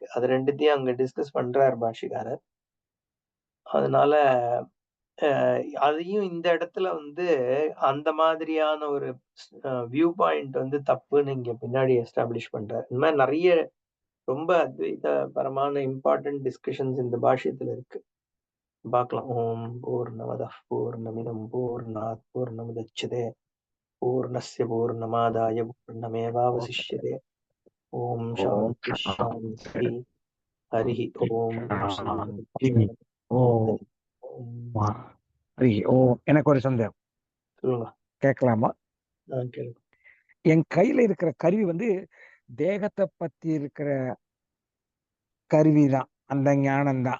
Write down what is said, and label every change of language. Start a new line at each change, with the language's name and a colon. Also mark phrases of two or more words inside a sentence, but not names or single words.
Tamil: அது ரெண்டுத்தையும் அங்க டிஸ்கஸ் பண்றார் பாஷிகாரர். அதனால அதையும் இந்த இடத்துல வந்து அந்த மாதிரியான ஒரு
English: view point
Tamil: வந்து தப்புன்னு இங்க பின்னாடி எஸ்டாப்ளிஷ் பண்றார். இந்த மாதிரி நிறைய ரொம்ப அத்வைத பரமான
English: important discussions
Tamil: இந்த பாஷ்யத்துல இருக்கு.
Sanskrit: பார்க்கலாம். ॐ पूर्णमदः पूर्णमिदं पूर्णात् पूर्णमुदच्यते पूर्णस्य पूर्णमादाय पूर्णमेवावशिष्यते. ॐ शान्तिः शान्तिः. हरि ॐ
Tamil: எனக்கு ஒரு சந்தேகம் சொல்லுங்க. கேட்கலாமா? கேளுங்க. என் கையில இருக்கிற கருவி வந்து தேகத்தை பத்தி இருக்கிற கருவிதான், அந்த ஞானம் தான்.